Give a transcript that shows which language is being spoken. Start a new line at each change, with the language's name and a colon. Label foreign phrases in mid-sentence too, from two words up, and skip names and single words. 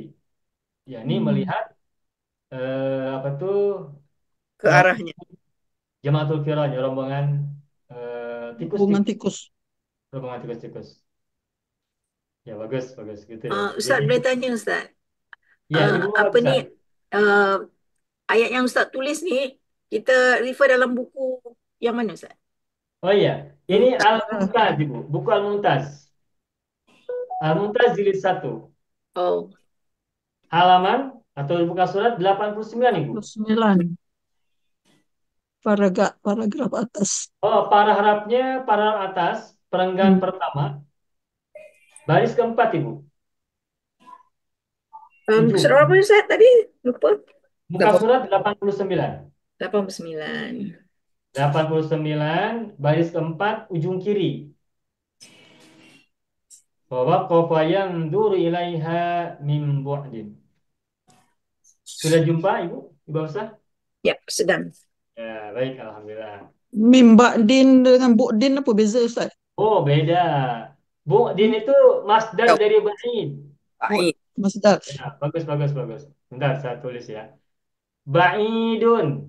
Indonesian: Ya, ini melihat apa tuh ke arahnya.
Arabic: جماعة الفراج, rombongan
Indonesian: Hubungan tikus-tikus, tikus. rombongan tikus-tikus. Ya bagus, bagus gitu ya. Ustaz Jadi,
Malay: boleh tanya Ustaz.
Indonesian: ya Ibu
Malay: Apa bisa. ni ayat yang Ustaz tulis ni kita refer dalam buku yang mana Ustaz?
Indonesian: Oh iya, ini Al-Muntaz Ibu, buku Al-Muntaz. Al-Muntaz jilid 1. Oh, Halaman atau buka surat 89 Ibu. 9. Paragraf atas. Oh, paragraf atas, perenggan pertama, baris keempat Ibu. Ujung.
Malay: surat berapa Ustaz tadi? Lupa.
Indonesian: Buka surat 89. 89. 89, baris keempat, ujung kiri.
Arabic: Bahwa قفا ينظر إليها من بعد.
Indonesian: Sudah jumpa Ibu? Ibu Hafsah?
Malay: Ya, sedang.
Indonesian: Ya, baik, alhamdulillah.
Malay: Mimba'din dengan bu'din apa beza Ustaz?
Indonesian: Oh, beda. Bu'din itu masdar dari ba'id.
Malay: Baik.
Indonesian: Masdar. Ya, bagus, bagus, bagus. Bentar, saya tulis ya. Ba'idun.